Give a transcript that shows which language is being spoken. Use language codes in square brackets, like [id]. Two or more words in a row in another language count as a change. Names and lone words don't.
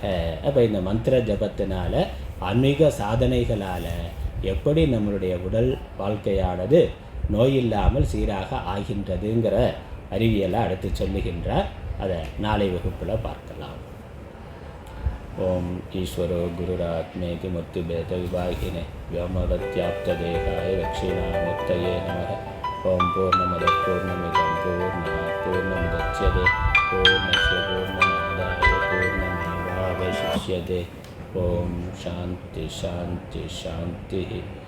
[ta] அப்போ இந்த மந்திர ஜபத்தினால, ஆன்மீக சாதனைகளால் எப்படி நம்மளுடைய உடல் வாழ்க்கையானது நோயில்லாமல் சீராக ஆகின்றதுங்கிற அறிவியலை அடுத்து சொல்லுகின்றார். அதை நாளை வகுப்பில் பார்க்கலாம். [sa] ओम् ईश्वरो गुरुरात्मेति मूर्तिभेद विभागिने व्योमवत्याप्तदेहाय दक्षिणामूर्तये नमः. ओम पूर्णमद पूर्णमिदं पूर्णात् पूर्णमुदच्यते पूर्णस्य पूर्णमादाय पूर्णमेवावशिष्यते. ओम शांति शांति शांति.